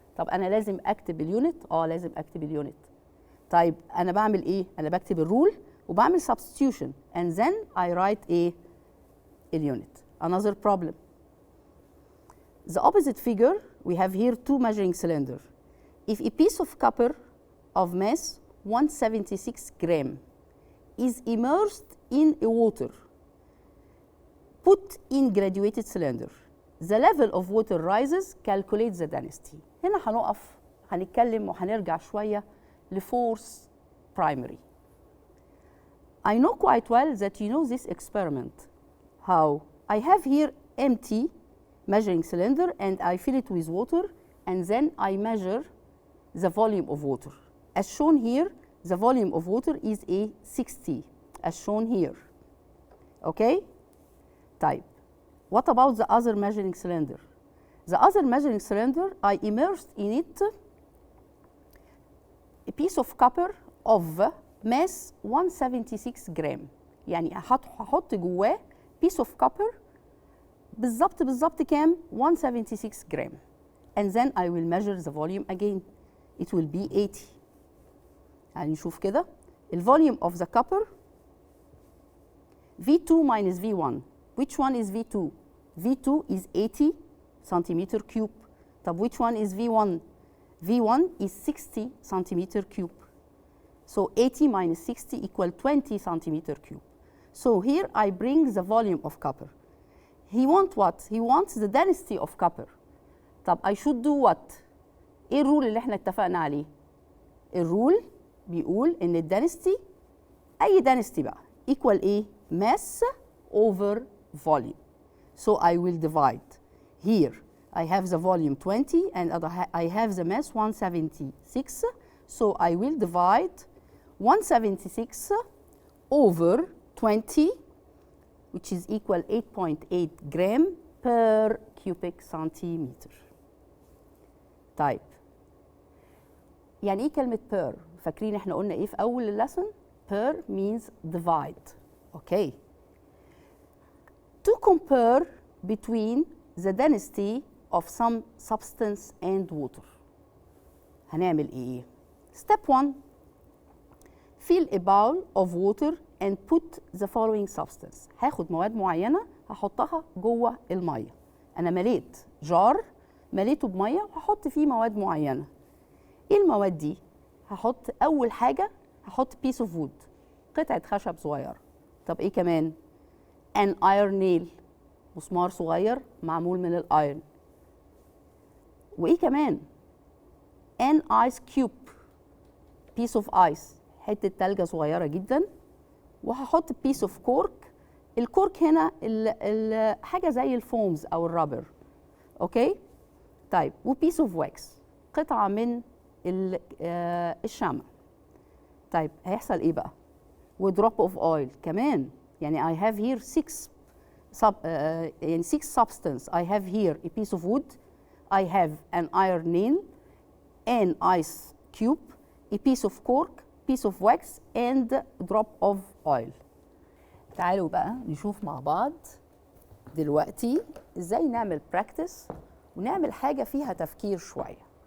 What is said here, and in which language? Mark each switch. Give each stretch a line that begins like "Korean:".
Arabic: طب أنا لازم أكتب اليونت؟ لازم أكتب اليونت. طيب, أنا بعمل إيه؟ أنا بكتب الرول وبعمل
English: substitution and then I write
Arabic: اليونت.
English: Another problem. The opposite figure, we have here two measuring cylinders. If a piece of copper of mass 176 gram is immersed in a water put in graduated cylinder, the level of water rises, calculate the density.
Arabic: هنا هنقف هنتكلم وهنرجع شوية لفورس primary.
English: I know quite well that you know this experiment. How? I have here empty measuring cylinder and I fill it with water and then I measure the volume of water. As shown here, the volume of water is 60, as shown here. Okay? Type. What about the other measuring cylinder? The other measuring cylinder, I immersed in it a piece of copper of mass 176 gram.
Arabic: يعني هحط جواه
English: piece of copper
Arabic: بالظبط كام؟ 176 gram.
English: And then I will measure the volume again. It will be 80.
Arabic: يعني نشوف كده ال
English: volume of the copper V2 minus V1. Which one is V2? V2 is 80 centimeter cube.
Arabic: طب
English: which one is V1? V1 is 60 centimeter cube. So 80 minus 60 equal 20 centimeter cube. So here I bring the volume of copper. He wants what? He wants the density of copper.
Arabic: طب
English: I should do what?
Arabic: ايه الرول اللي احنا اتفقنا عليه؟ الرول بيقول ان الدنستي اي density بقى equal ايه؟
English: mass over volume. So I will divide. Here I have the volume 20 and I have the mass 176. So I will divide 176 over 20, which is equal 8.8 gram per cubic centimeter.
Arabic: طيب يعني ايه كلمة per؟ فاكرين احنا قلنا ايه في اول اللسن؟
English: per means divide. Okay. To compare between the density of some substance and water.
Arabic: هنعمل ايه؟
English: Step 1. Fill a bowl of water and put the following substance.
Arabic: هاخد مواد معينة هحطها جوه المية. أنا مليت جار مليته بمية وهحط فيه مواد معينة. إيه المواد دي؟ هحط أول حاجة هحط
English: piece of wood
Arabic: قطعة خشب صغيرة. طب إيه كمان؟
English: an iron nail
Arabic: مسمار صغير معمول من الأيرن. وإيه كمان؟
English: an ice cube piece of ice
Arabic: حتة تلجة صغيرة جدا. وهحط
English: piece of cork.
Arabic: الكورك هنا حاجة زي الفومز أو الرابر. أوكي؟ طيب
English: وبيس of wax
Arabic: قطعة من الشمع. طيب هيحصل إيه بقى؟
English: ودروب of oil
Arabic: كمان. يعني
English: I have here 6 substance. I have here a piece of wood. I have an iron nail, an ice cube, a piece of cork, piece of wax and drop of oil.
Arabic: تعالوا بقى نشوف مع بعض دلوقتي ازاي نعمل
English: practice
Arabic: ونعمل حاجة فيها تفكير شوية.